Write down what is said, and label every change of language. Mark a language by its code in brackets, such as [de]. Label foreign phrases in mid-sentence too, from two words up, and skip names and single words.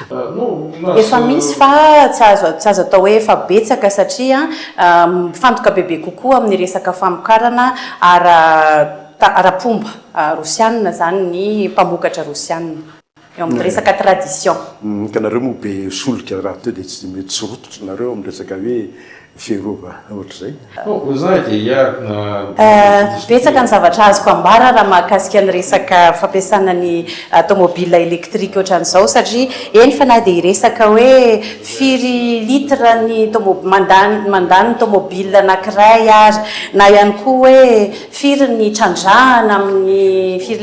[mg] Efa misy fa tsy azo atao hoe efa betsaka satria mifantoka bebe kokoa amin'ny resaka famokarana ara-pomba Rosiana zany ny mpamokatra Rosiana eo amin'ny resaka tradition. Ka nareo moa be solika raha teo dia tsy mety tsy rototra nareo amin'ny resaka hoe ferova ohatr'izay. [ru] Вы знаете, я... [mg] Betsaka ny zavatra azoko ambara raha mahakasika ny resaka fampiasana ny [fr] automobile électrique [mg] ohatran'izao satria eny fa na dia hiresaka hoe firy litre ny mandany automobile anankiray ary na ihany koa hoe firy ny trandrahana amin'ny firy